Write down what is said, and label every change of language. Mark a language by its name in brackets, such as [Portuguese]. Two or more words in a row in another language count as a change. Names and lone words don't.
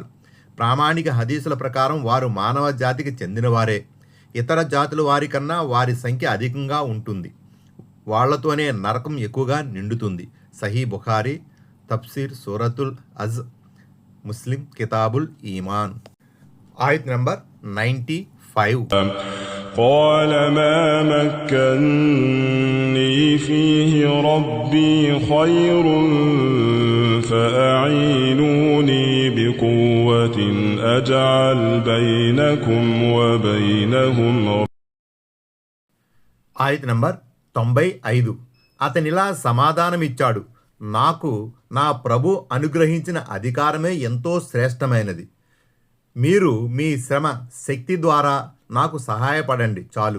[Telugu] ప్రామాణిక హదీసుల ప్రకారం వారు మానవ జాతికి చెందినవారే. ఇతర జాతుల వారి కన్నా వారి సంఖ్య అధికంగా ఉంటుంది. వాళ్లతోనే నరకం ఎక్కువగా నిండుతుంది. సహీ బుఖారీ, తఫ్సీర్ సూరతుల్ అజ్, ముస్లిం కితాబుల్ ఈమాన్. ఆయత్ నంబర్ 95. [Arabic] قال ما مكني فيه ربي خير فأعينوني بقوة أجعل بينكم وبينهم. [Telugu] ఆయత్ నంబర్ 95. అతనిలా సమాధానమిచ్చాడు, నాకు నా ప్రభు అనుగ్రహించిన అధికారమే ఎంతో శ్రేష్టమైనది. మీరు మీ శ్రమ శక్తి ద్వారా నాకు సహాయపడండి చాలు.